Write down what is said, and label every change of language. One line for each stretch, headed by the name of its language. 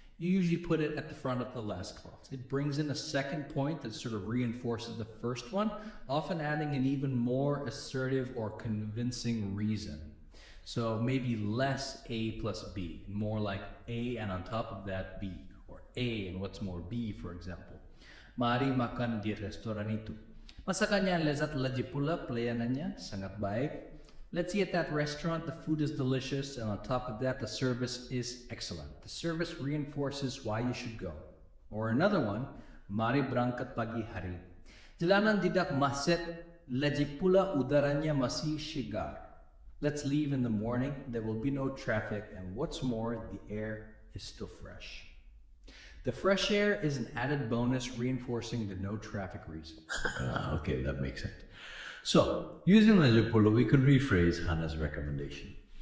English: You usually put it at the front of the last clause. It brings in a second point that sort of reinforces the first one, often adding an even more assertive or convincing reason. So maybe less A plus B, more like A and on top of that B, or A and what's more B, for example.
Indonesian: Mari makan di restoran itu. Masakannya lezat lagipula, pelayanannya sangat baik.
English: Let's see, at that restaurant, the food is delicious, and on top of that, the service is excellent. The service reinforces why you should go. Or another one,
Indonesian: mari berangkat pagi hari. Jalanan tidak macet, lagipula udaranya masih segar.
English: Let's leave in the morning, there will be no traffic, and what's more, the air is still fresh. The fresh air is an added bonus reinforcing the no traffic reason. Okay, that makes sense. So, using lagipula, we could rephrase Hannah's recommendation.